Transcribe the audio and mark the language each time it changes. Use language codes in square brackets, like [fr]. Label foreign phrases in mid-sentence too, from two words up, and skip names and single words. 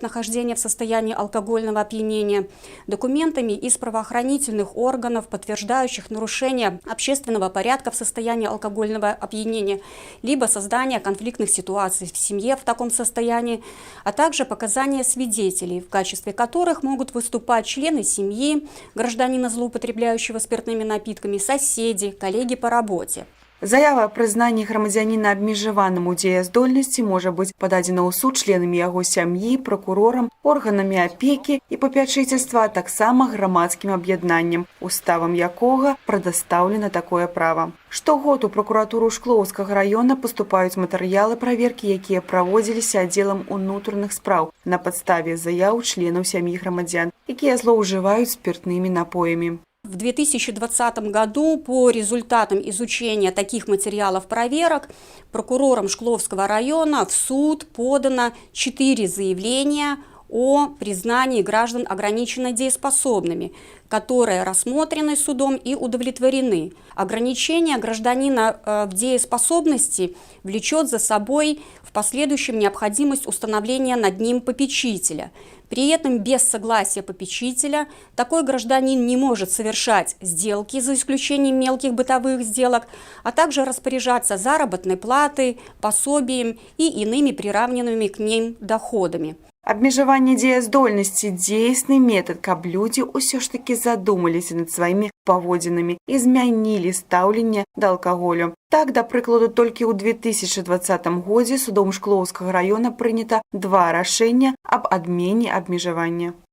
[ru] нахождения в состоянии алкогольного опьянения, документами из правоохранительных органов, подтверждающих нарушение общественного порядка в состоянии алкогольного опьянения, либо создание конфликтных ситуаций в семье в таком состоянии, а также показания свидетелей, в качестве которых могут выступать члены семьи, гражданина, злоупотребляющего спиртными напитками, соседи, коллеги по работе. [be] Заява о прызнанні грамадзяніна абмежаваным у дзеяздольнасці можа быць пададзена ў суд членамі яго сям'і, пракурорам, органамі апекі і папячыцельства, а таксама грамадскім аб'яднаннем, уставам якога прадастаўлена такое права. Штогод у пракуратуру Шклоўскага раёна паступаюць матэрыялы праверкі, якія праводзіліся аддзелам унутраных спраў на падставе заяў членаў сям'і грамадзян, якія злоўжываюць спиртнымі напоямі. [ru] В 2020 году по результатам изучения таких материалов проверок прокурором Шкловского района в суд подано 4 заявления о признании граждан ограниченно дееспособными, которые рассмотрены судом и удовлетворены. Ограничение гражданина в дееспособности влечет за собой в последующем необходимость установления над ним попечителя. При этом без согласия попечителя такой гражданин не может совершать сделки, за исключением мелких бытовых сделок, а также распоряжаться заработной платой, пособием и иными приравненными к ним доходами. [be] Абмежаванне дзеяздольнасці – дзейсны метад, каб людзі ўсё ж такі задумаліся над сваімі паводзінамі і змянілі стаўленне да алкаголю. Так, да прыкладу, толькі ў 2020 годзе судом Шклоўскага раёна прынята 2 рашэння аб адмене абмежавання.